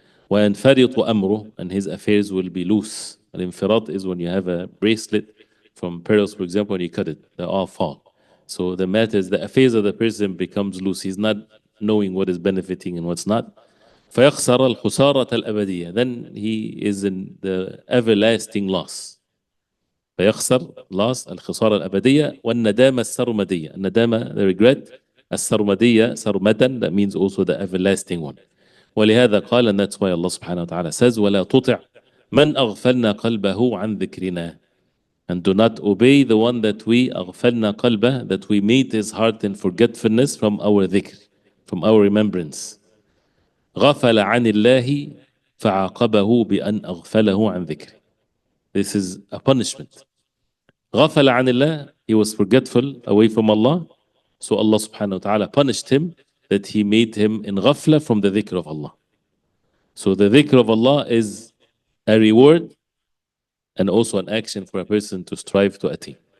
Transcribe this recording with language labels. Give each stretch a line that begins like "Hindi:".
Arabic: وَيَنْفَرِطُ أَمْرُهُ,
English: and his affairs will be loose. Al-infirat is when you have a bracelet from pearls, for example, and you cut it, they all fall. So the matter is the affairs of the person becomes loose. He's not knowing what is benefiting and what's not.
Arabic: فيخسر الخسارة الأبدية,
English: then he is in the everlasting loss.
Arabic: فيخسر
English: loss
Arabic: الخسارة الأبدية. والندامة السرمدية, الندامة
English: the regret,
Arabic: السرمدية سرمدا,
English: that means also the everlasting one.
Arabic: ولهذا قال,
English: and that's why Allah subhanahu wa ta'ala says,
Arabic: ولا تطع من أغفلنا قلبه عن ذكرنا,
English: and do not obey the one that we
Arabic: أغفلنا قلبه,
English: that we made his heart in forgetfulness from our dhikr, from our remembrance.
Arabic: غفل عن الله فعاقبه بأن أغفله عن ذكره.
English: This is a punishment.
Arabic: غفل عن الله,
English: he was forgetful away from Allah, so Allah subhanahu wa ta'ala punished him that he made him in ghafla from the dhikr of Allah. So the dhikr of Allah is a reward and also an action for a person to strive to attain.